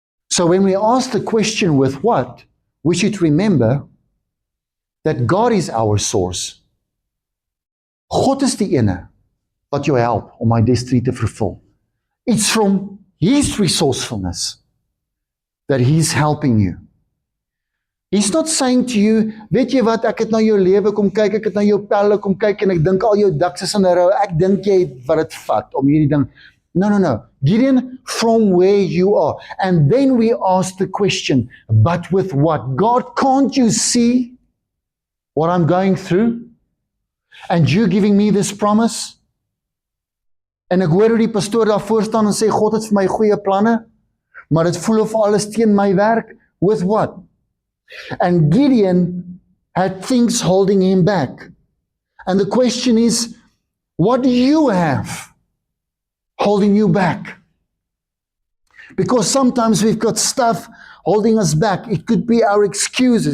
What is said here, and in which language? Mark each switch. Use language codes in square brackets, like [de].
[en] So when we ask the question, with what, we should remember that God is our source. [af] God is die ene wat jou help om my destiny te vervul. [en] It's from His resourcefulness that He's helping you. He's not saying to you, [af] weet jy wat, ek het na jou lewe kom kyk, ek het na jou pelle kom kyk en ek dink al jou duks is in 'n rou, ek dink jy het wat dit vat om hierdie ding. [en] No. Gideon, from where you are. And then we ask the question, but with what? God, can't you see what I'm going through? And you giving me this promise? [af] En ek hoor hoe die pastoor daar voor staan en sê, God het vir my goeie planne, maar dit voel of alles teen my werk. [en] With what? And Gideon had things holding him back. And the question is, what do you have holding you back? Because sometimes we've got stuff holding us back. It could be our excuses.